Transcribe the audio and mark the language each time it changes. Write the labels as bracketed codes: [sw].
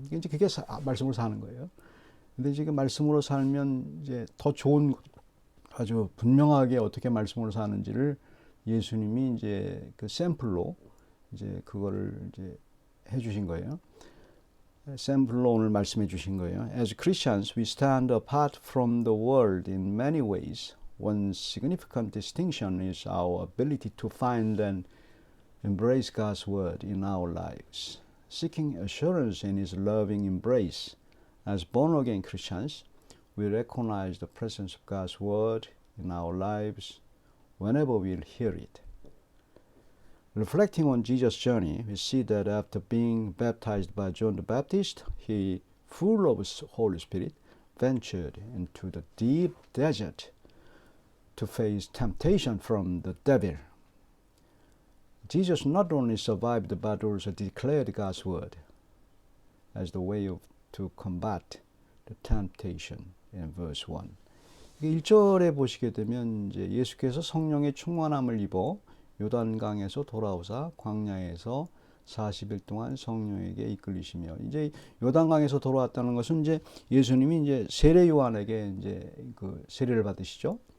[ko] 이제 그게 말씀으로 사는 거예요. 근데 지금 말씀으로 살면 이제 더 좋은, 아주 분명하게 어떻게 말씀으로 사는지를 예수님이 이제 그 샘플로 이제 그거를 이제 해주신 거예요. 샘플로 오늘 말씀해 주신 거예요. [en] As Christians, we stand apart from the world in many ways. One significant distinction is our ability to find and embrace God's word in our lives. Seeking assurance in His loving embrace, as born-again Christians, we recognize the presence of God's word in our lives whenever we hear it. Reflecting on Jesus' journey, we see that after being baptized by John the Baptist, he, full of the Holy Spirit, ventured into the deep desert to face temptation from the devil. Jesus not only survived but also declared God's word as the way to combat the temptation in verse 1. [ko] 1절에 보시게 되면 이제 예수께서 성령의 충만함을 입어 요단강에서 돌아오사 광야에서 40일 동안 성령에게 이끌리시며, 이제 요단강에서 돌아왔다는 것은 이제 예수님이 이제 세례 요한에게 이제 그 세례를 받으시죠.